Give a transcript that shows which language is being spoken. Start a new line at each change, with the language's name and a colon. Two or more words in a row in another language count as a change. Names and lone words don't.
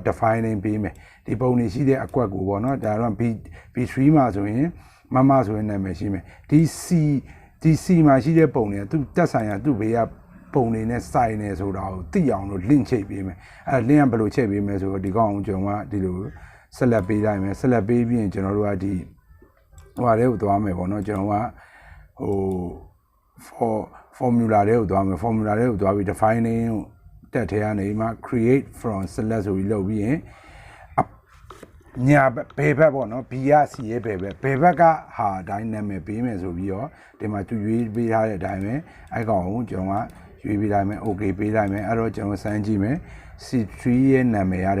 Burmese: define ပေးမယ်ဒီပုံတွေရှိတဲ့အကွက်ကိုပေါ့နော်ဒါတော့ B3 မှာဆိုရင်မဆိုရင်နာမည်ရှိမယ်ဒီ C မှာရှိတဲ့ပုံတွေကသူတက်ဆိုင်ရာသူ့ဘေးကပုံတွေနဲ့စိုက်နေဆိုတာကိုသိအောင်လို့ link ချိတ်ပေးမယ်link ကဘယ်လိုချိတ်ပေးမယ်ဆိုတော့ဒီကောင်ကျွန်တော်ကဒီလိုဆက်လက်ပေးလိုက်မယ်ဆက်လက်ပေးပြီးရင်ကျွန်တော်တို့ကဒီဟိုဟာလေးကို သွားမယ်ပေါ့နော်ကျွန်တော်ကဟို formula လေးကိုသွားမယ် formula လေးကိုသွားပြီး defining တက်ထဲကနေမှ
English: create from select
Burmese: ဆိုပြီးလုပ်ပြီးရင်ညာဘယ်ဘက်ပေါ့နော် B ရ C ရဲ့ဘယ်ဘက်ကဟာအတိုင်းနာမည်ပေး မယ်ဆိုပြီးတော့ဒီမှာသူရွေးပေးထားတဲ့အတိုင်းပဲအဲ့ကောင်ကိုကျွန်တော်ကရွေးပေးလိုက်မယ် okay ပေးလိုက်မယ်အဲ့တော့ကျွန်တော်စမ်းကြည့်မယ် C3 ရဲ့နာမည်ရတယ်